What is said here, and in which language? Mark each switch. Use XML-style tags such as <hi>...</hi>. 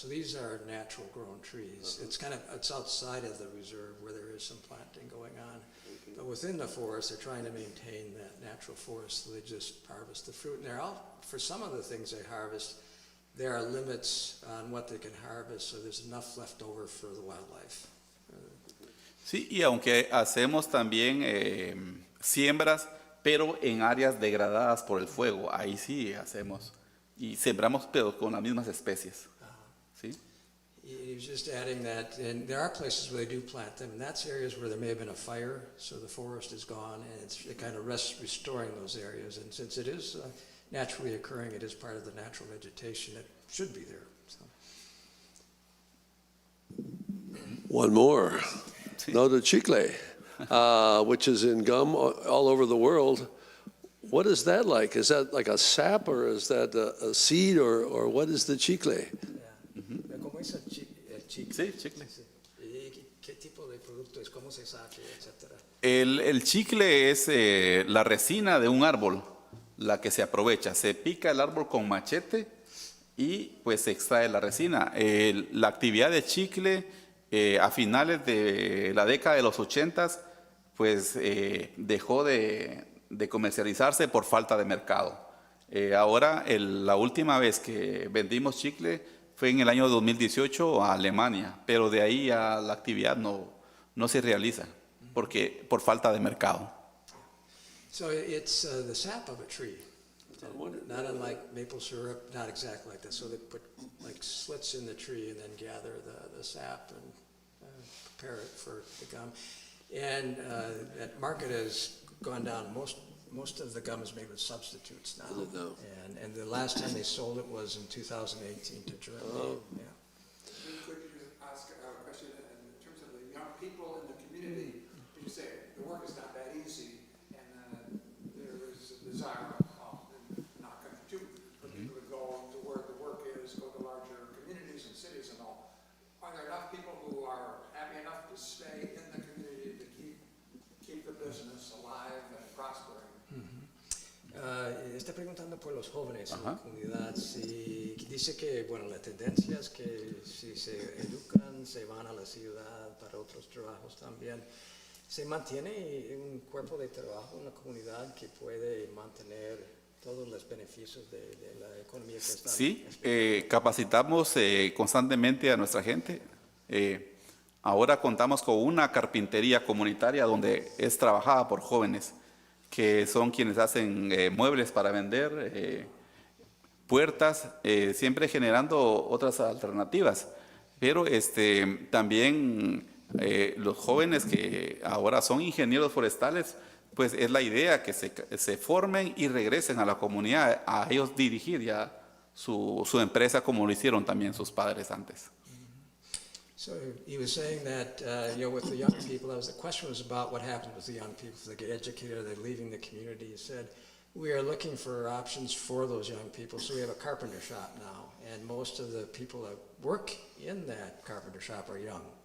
<en>So these are natural grown trees. It's outside of the reserve where there is some planting going on. But within the forest, they're trying to maintain that natural forest, so they just harvest the fruit. And for some of the things they harvest, there are limits on what they can harvest, so there's enough left over for the wildlife.</en> <es>Sí, y aunque hacemos también siembras, pero en áreas degradadas por el fuego, ahí sí hacemos. Y sembramos, pero con las mismas especies. ¿Sí? Y</es> <en>he was just adding that, and there are places where they do plant them, and that's areas where there may have been a fire, so the forest is gone, and it kind of restoring those areas. And since it is naturally occurring, it is part of the natural vegetation that should be there. So. One more. No, the chicle, which is in gum all over the world. What is that like? Is that like a sap, or is that a seed, or what is the chicle?</en> <es>¿Cómo es el chicle? Sí, chicle. ¿Y qué tipo de producto es? ¿Cómo se saca, etcétera? El chicle es la resina de un árbol, la que se aprovecha. Se pica el árbol con machete y pues se extrae la resina. La actividad de chicle a finales de la década de los 80 pues dejó de comercializarse por falta de mercado. Ahora, la última vez que vendimos chicle fue en el año 2018 a Alemania, pero de ahí a la actividad no se realiza por falta de mercado.</es> <en>So it's the sap of a tree, not unlike maple syrup, not exactly like that. So they put like slits in the tree and then gather the sap and prepare it for the gum. And that market has gone down. Most of the gum is made with substitutes now. Is it now? And the last time they sold it was in 2018 to Germany. Oh. Yeah. Could you ask a question in terms of the young people in the community? You say the work is not that easy, and there is a desire, not going to, for people to go to where the work is, go to larger communities and cities and all. Are there enough people who are happy enough to stay in the community to keep the business alive and prospering?</en> <es>Está preguntando por los jóvenes en la comunidad. Si dice que, bueno, la tendencia es que si se educan, se van a la ciudad para otros trabajos también. ¿Se mantiene un cuerpo de trabajo en la comunidad que puede mantener todos los beneficios de la economía que está? Sí, capacitamos constantemente a nuestra gente. Ahora contamos con una carpintería comunitaria donde es trabajada por jóvenes, que son quienes hacen muebles para vender, puertas, siempre generando otras alternativas. Pero también los jóvenes que ahora son ingenieros forestales, pues es la idea que se formen y regresen a la comunidad, a ellos dirigir ya su empresa como lo hicieron también sus padres antes.</es> <en>So he was saying that, with the young people, the question was about what happens with the young people. If they get educated, they're leaving the community. He said, we are looking for options for those young people. So we have a carpenter shop now, and most of the people that work in that carpenter shop are young.</en>